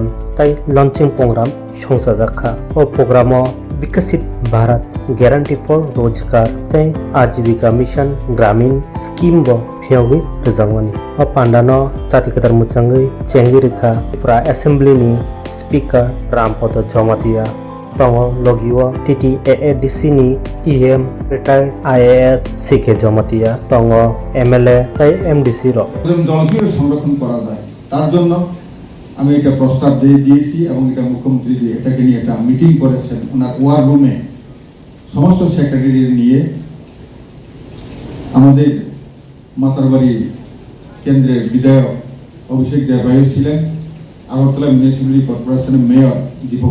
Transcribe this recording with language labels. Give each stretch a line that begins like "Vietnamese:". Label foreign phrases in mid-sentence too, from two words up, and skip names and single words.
Kok Borok: तै
English: launching program
Kok Borok: संसाजाखा ओ प्रोग्रामो विकसित भारत ग्यारंटी फॉर रोजगार तै आजीविका मिशन ग्रामीण स्कीम बो फियावि रोजांवानि ओ पांडानो जाति कतार मुचांगै चेंगि रेखा त्रिपुरा एसेंब्लीनि स्पीकर रामपद जमातिया तंगो लगिओ टीटीएएडीसी नि ईएम
English: retired IAS
Kok Borok: सीके जमातिया तंगो एमएलए तै एमडीसी रो
Bangla: জলকে সংরক্ষণ করা যায় তার জন্য আমি এটা প্রস্তাব দিয়েছি এবং এটা মুখ্যমন্ত্রী যে এটাকে নিয়ে একটা মিটিং করেছেন ওনার ওয়ার রুমে সমস্ত সেক্রেটারি নিয়ে আমাদের মাতারবাড়ি কেন্দ্রের বিধায়ক অভিষেক দেবরায় ছিলেন আগরতলা মিউনিসিপ্যালিটি কর্পোরেশনের মেয়র দীপক